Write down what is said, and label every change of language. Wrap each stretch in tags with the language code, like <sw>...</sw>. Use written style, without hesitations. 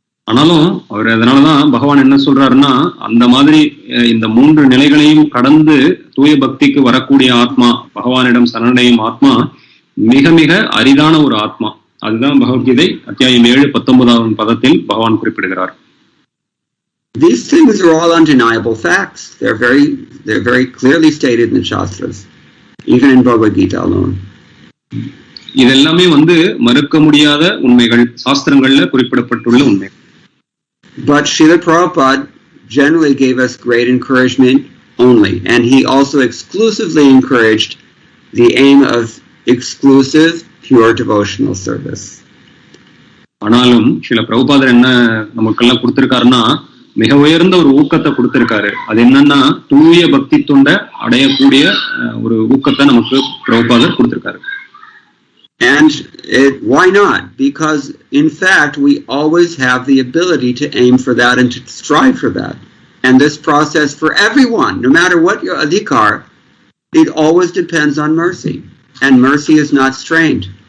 <ta>ஆனாலும் அவர் அதனாலதான் பகவான் என்ன சொல்றாருன்னா, அந்த மாதிரி இந்த 3 நிலைகளையும் கடந்து தூய பக்திக்கு வரக்கூடிய ஆத்மா, பகவானிடம் சரணடையும் ஆத்மா மிக மிக அரிதான ஒரு ஆத்மா. அதுதான் பகவத்கீதை அத்தியாயம் 7 19வது பதத்தில் பகவான் குறிப்பிடுகிறார்.</ta> <en>These things are all undeniable facts. They're very clearly stated in the Shastras, even in Bhagavad Gita alone.</en> <ta>இதெல்லாமே மறுக்க முடியாத உண்மைகள், சாஸ்திரங்கள்ல குறிப்பிடப்பட்டுள்ள உண்மை.</ta> <en>But Srila Prabhupada generally gave us great encouragement only, and he also exclusively encouraged the aim of exclusive pure devotional service.</en> <ta>ஆனாலும் ஸ்ரீல பிரபுபாதர் என்ன நமக்கெல்லாம் கொடுத்திருக்காருன்னா, மிக உயர்ந்த ஒரு ஊக்கத்தை கொடுத்திருக்காரு. அது என்னன்னா, தூய பக்தி தொண்டை அடையக்கூடிய ஒரு ஊக்கத்தை நமக்கு பிரபுபாதர் கொடுத்திருக்காரு.</ta> <en>And why not? Because in fact we always have the ability to aim for that and to strive for that. And this process for everyone, no matter what your adhikar, it always depends on mercy. And mercy is not strained.</en>